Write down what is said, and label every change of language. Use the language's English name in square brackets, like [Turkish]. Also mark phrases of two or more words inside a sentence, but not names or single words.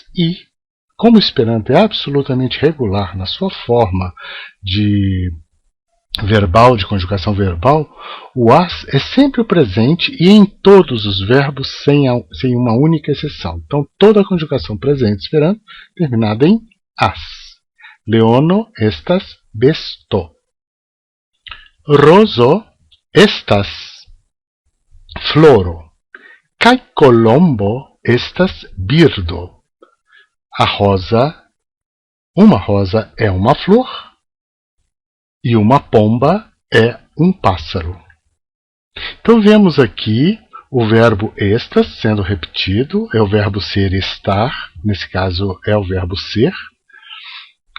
[Portuguese] E, como o Esperanto é absolutamente regular na sua forma de verbal, de conjugação verbal, o as é sempre o presente e em todos os verbos sem uma única exceção. Então, toda a conjugação presente em Esperanto terminada em as. [Esperanto] Leono estas besto. Roso estas floro. Kai colombo estas birdo. [Portuguese] Uma rosa é uma flor e uma pomba é um pássaro. Então vemos aqui o verbo estas sendo repetido, é o verbo ser estar, nesse caso é o verbo ser.